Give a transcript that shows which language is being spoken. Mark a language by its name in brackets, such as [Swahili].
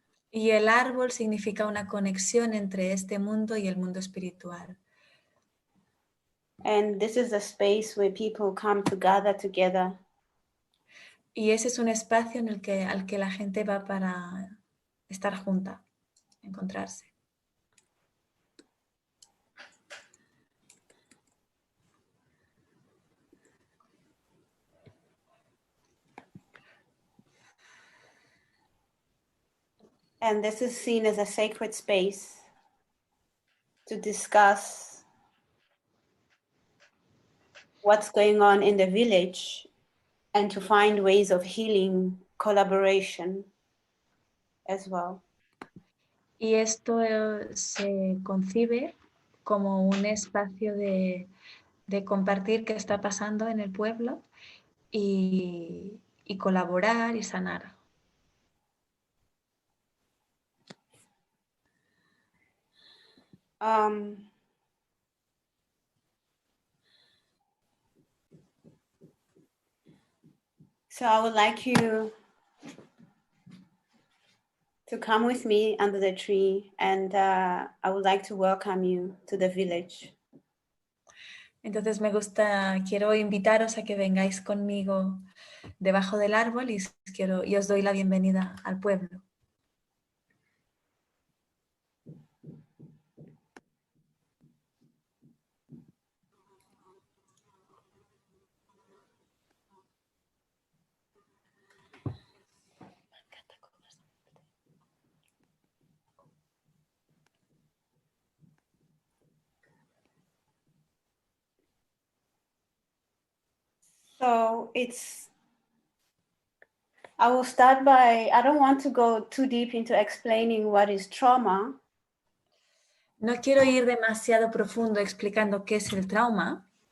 [Spanish] Y el árbol significa una conexión entre este mundo y el mundo espiritual. [English] And this is a space where people come to gather together. [Spanish] Y ese es un espacio en al que la gente va para estar junta, encontrarse. [English] And this is seen as a sacred space to discuss what's going on in the village and to find ways of healing, collaboration as well. [Spanish] Y esto se concibe como un espacio de compartir qué está pasando en el pueblo y colaborar y sanar. [English] So I would like you to come with me under the tree, and I would like to welcome you to the village. [Spanish] Entonces quiero invitaros a que vengáis conmigo debajo del árbol y os doy la bienvenida al pueblo. [English] So I will start by, I don't want to go too deep into explaining what is trauma. [Spanish] No quiero ir demasiado profundo explicando qué es el trauma.